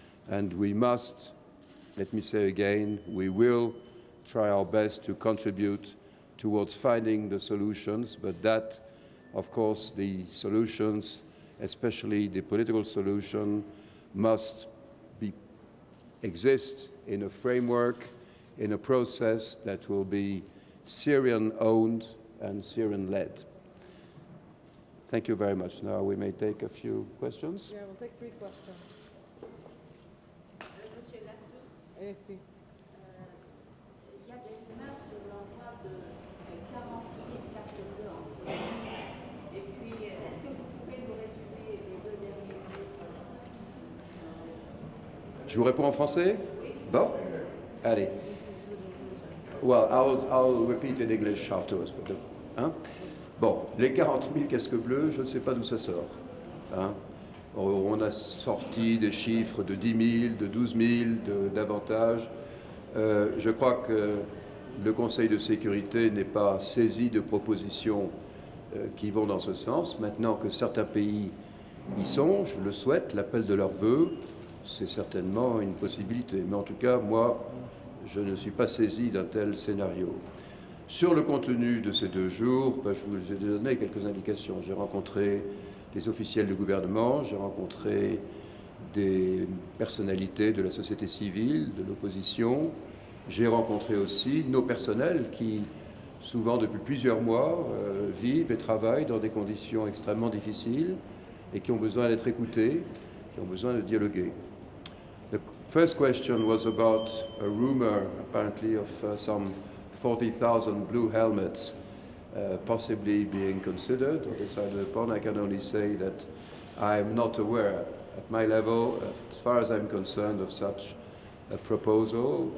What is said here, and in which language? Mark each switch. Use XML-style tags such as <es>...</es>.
<en>And we must, let me say again, we will try our best to contribute towards finding the solutions, but that, of course, the solutions, especially the political solution, must exist in a framework, in a process that will be Syrian-owned and Syrian-led. Thank you very much. Now we may take a few questions. Yeah, we'll take 3 questions.</en> <fr>Monsieur Ladsous, AFP. il y a des rumeurs sur l'envoi de 40 000 casques bleus en Syrie. Et puis, est-ce que vous pouvez nous résumer les 2 derniers jours? Je vous réponds en français? Bon? Allez.</fr> <en>Well, I'll repeat in English afterwards.</en> <fr>Hein? Bon, les 40 000 casques bleus, je ne sais pas d'où ça sort. Hein? On a sorti des chiffres de 10 000, de 12 000, davantage. Je crois que le Conseil de sécurité n'est pas saisi de propositions qui vont dans ce sens. Maintenant que certains pays y sont, je le souhaite, l'appel de leur vœu, c'est certainement une possibilité. Mais en tout cas, moi, je ne suis pas saisi d'un tel scénario. Sur le contenu de ces 2 jours, je vous ai donné quelques indications. J'ai rencontré des officiels du gouvernement, j'ai rencontré des personnalités de la société civile, de l'opposition. J'ai rencontré aussi nos personnels qui, souvent depuis plusieurs mois, vivent et travaillent dans des conditions extrêmement difficiles et qui ont besoin d'être écoutés, qui ont besoin de dialoguer.</fr> <en>The first question was about a rumor, apparently, of some 40,000 blue helmets possibly being considered or decided upon. I can only say that I am not aware at my level, as far as I'm concerned, of such a proposal.</en>